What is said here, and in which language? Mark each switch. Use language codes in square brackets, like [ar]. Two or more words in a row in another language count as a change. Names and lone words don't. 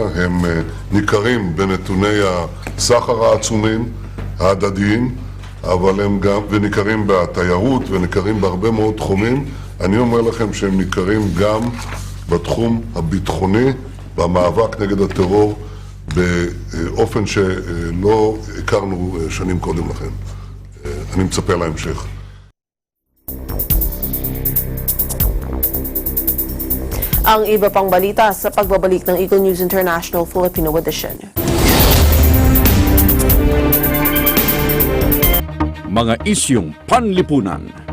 [he] הם ניכרים בנתוני הסחר העצומים, ההדדיים, אבל הם גם, וניכרים בתיירות, וניכרים בהרבה מאוד תחומים. אני אומר לכם שהם ניכרים גם בתחום הביטחוני, במאבק נגד הטרור, באופן שלא הכרנו שנים קודם לכן. אני מצפה להמשך. [tl] Ang iba pang balita sa pagbabalik ng Eagle News International Filipino Edition. Mga isyong panlipunan.